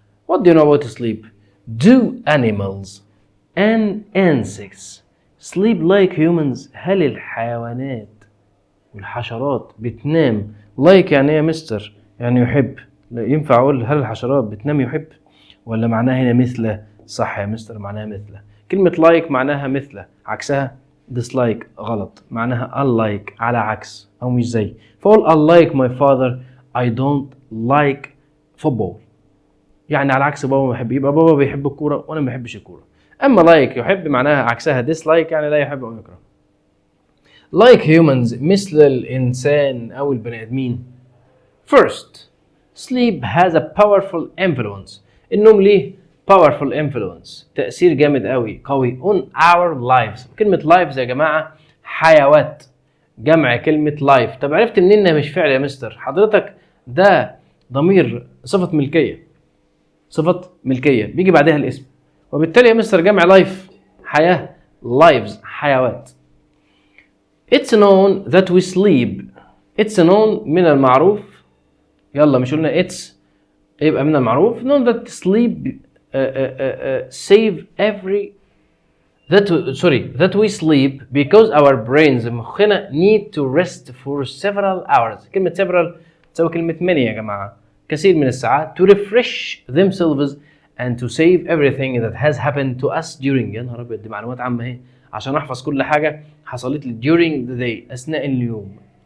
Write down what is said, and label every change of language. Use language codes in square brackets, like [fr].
[en] What do you know about sleep؟ Do animals and insects sleep like humans؟ [ar] هل الحيوانات والحشرات بتنام [en] like [ar] يعني يا مستر؟ يعني يحب. لا ينفع اقول هل الحشرات بتنام يحب، ولا معناها هنا مثله؟ صح يا مستر معناها مثله. كلمة like معناها مثله، عكسها dislike غلط، معناها unlike على عكس او مش زي. فقول [en] unlike my father I don't like football، [ar] يعني على عكس بابا ما بيحب، يبقى بابا بيحب الكورة وانا ما بحبش الكورة. اما like يحب معناها عكسها dislike، يعني لا يحب او يكره. [en] like humans [ar] مثل الانسان او البني ادمين. [en] First sleep has a powerful influence. [ar] النوم ليه [en] powerful influence، [ar] تأثير جامد قوي [en] on our lives. [ar] كلمة lives يا جماعة حيوات، جمع كلمة life. طب عرفت منين انها مش فعل يا مستر؟ حضرتك ده ضمير، صفة ملكية بيجي بعدها الاسم، وبالتالي يا مستر جمع life حياة، lives حيوات. [en] It's known that we sleep. It's known [ar] من المعروف. يلا مش قلنا it's يبقى من المعروف. [en] known that sleep save every that we sleep because our brains مخنا need to rest for several hours. [ar] كلمة several تساوي كلمة many يا جماعة، كثير من الساعات. [en] to refresh themselves and to save everything that has happened to us during. [ar] يا نهار أبيض، دي معلومات عامة اهي عشان أحفظ كل حاجة حصلت لي [en] during the day [ar] أثناء اليوم.